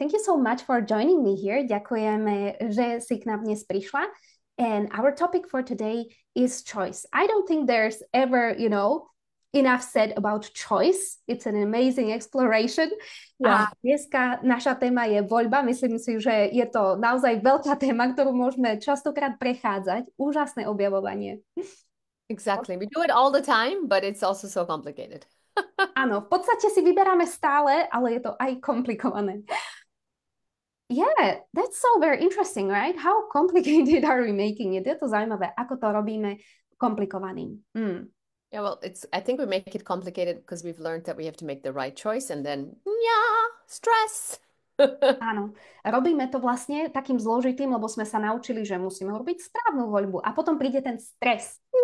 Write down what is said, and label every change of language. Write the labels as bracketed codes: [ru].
[en] Thank you so much for joining me here. [sk] Ďakujeme, že si k nám dnes prišla. [en] And our topic for today is choice. I don't think there's ever, enough said about choice. It's an amazing exploration. Yeah. [sk] A dneska naša téma je voľba. Myslím si, že je to naozaj veľká téma, ktorú môžeme častokrát prechádzať. Úžasné objavovanie. [en] Exactly. We do it all the time, but it's also so complicated. [sk] Áno, v podstate si vyberáme stále, ale je to aj komplikované. [en] Yeah, that's so very interesting, right? How complicated are we making it? [sk] Je to zaujímavé, ako to robíme komplikovaným. [en] Yeah, well, I think we make it complicated because we've learned that we have to make the right choice and then, yeah, stress. [sk] Áno, robíme to vlastne takým zložitým, lebo sme sa naučili, že musíme robiť správnu voľbu a potom príde ten stres.